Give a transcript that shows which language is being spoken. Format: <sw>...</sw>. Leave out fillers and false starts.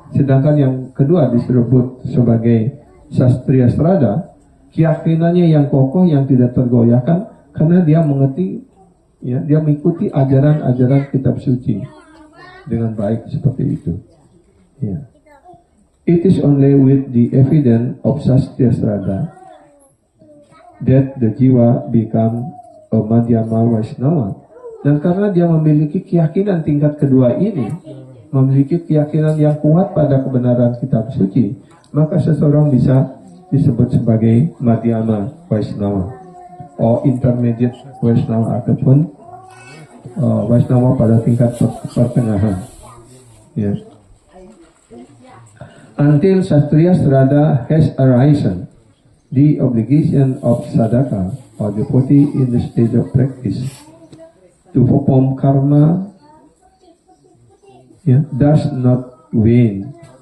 <id>Sedangkan yang kedua disebut sebagai Sastriya Srada, keyakinannya yang kokoh yang tidak tergoyahkan karena dia mengerti, ya, dia mengikuti ajaran-ajaran kitab suci dengan baik seperti itu. Ya.</id> <en>It is only with the evidence of Sastriya Srada that the jiwa become a Madhyama Vaishnava.</en> <id>Dan karena dia memiliki keyakinan tingkat kedua ini, memiliki keyakinan yang kuat pada kebenaran kitab suci, maka seseorang bisa disebut sebagai Madhyama Vaishnava atau intermediate Vaishnava ataupun Vaishnava pada tingkat pertengahan. Ya.</id> <en>Until Sastriya Srada has arisen, the obligation of sadhaka or devotee in the stage of practice to perform karma, yeah, does not wane.</en>